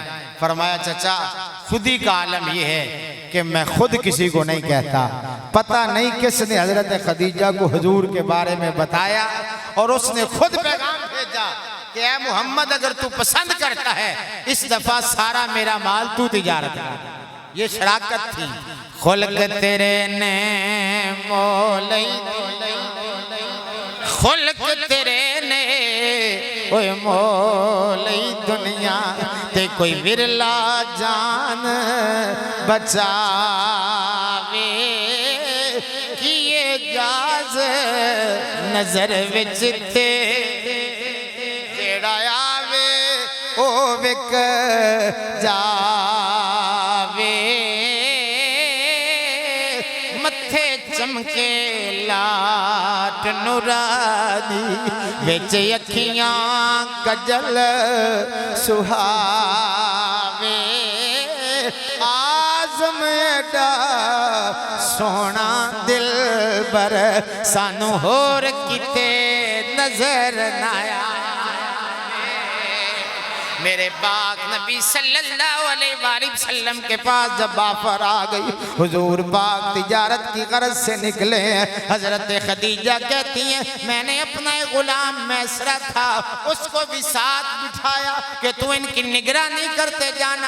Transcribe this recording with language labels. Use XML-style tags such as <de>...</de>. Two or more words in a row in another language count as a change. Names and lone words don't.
<ur>فرمایا چچا خودی کا عالم یہ ہے کہ میں خود کسی کو نہیں کہتا، پتہ نہیں کس نے حضرت خدیجہ کو حضور کے بارے میں بتایا اور اس نے خود پیغام بھیجا کہ اے محمد اگر تو پسند کرتا ہے اس دفعہ سارا میرا مال تو تجارت کر۔ یہ شراکت تھی۔</ur> <pa>خلق تیرے نے مولی خلق تیرے نے کوئی مولی دنیا تے کوئی ورلا جان بچاوے کیے جاز نظر وچ تے جیڑا آوے او وک جاوے متھے چمکے لاٹ نورانی وچ اکھیاں کجل سہاوے آزم ایڈا سونا دل بر سانو ہور کتے نظر نایا۔</pa> <ur>میرے پاک نبی</ur> <ar>صلی اللہ علیہ وآلہ وسلم</ar> <ur>کے پاس جب آفر آ گئی، حضور پاک تجارت کی غرض سے نکلے ہیں۔ حضرت خدیجہ کہتی ہیں میں نے اپنا ایک غلام میسرہ تھا اس کو بھی ساتھ بٹھایا کہ تو ان کی نگرانی کرتے جانا۔</ur>